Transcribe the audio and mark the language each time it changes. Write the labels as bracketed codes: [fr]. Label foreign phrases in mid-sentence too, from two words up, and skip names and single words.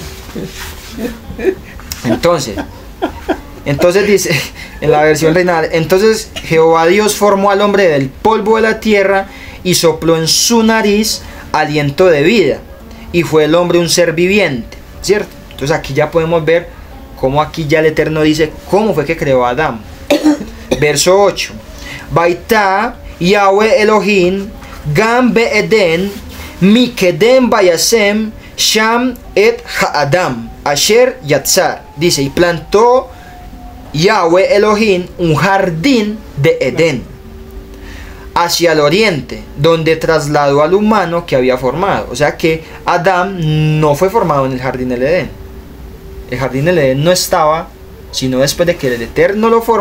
[es] Entonces dice en la versión Reina: entonces Jehová Dios formó al hombre del polvo de la tierra y sopló en su nariz aliento de vida, y fue el hombre un ser viviente, ¿cierto? Entonces aquí ya podemos ver cómo aquí ya el Eterno dice cómo fue que creó a Adán. [he] Verso 8: ויטע יהוה אלהים גן בעדן מקדם וישם שם את האדם אשר יצר. [es] Dice: y plantó Yahweh Elohim un jardín de Edén hacia el oriente, donde trasladó al humano que había formado. O sea que Adán no fue formado en el jardín del Edén. El jardín del Edén no estaba sino después de que el Eterno lo forma.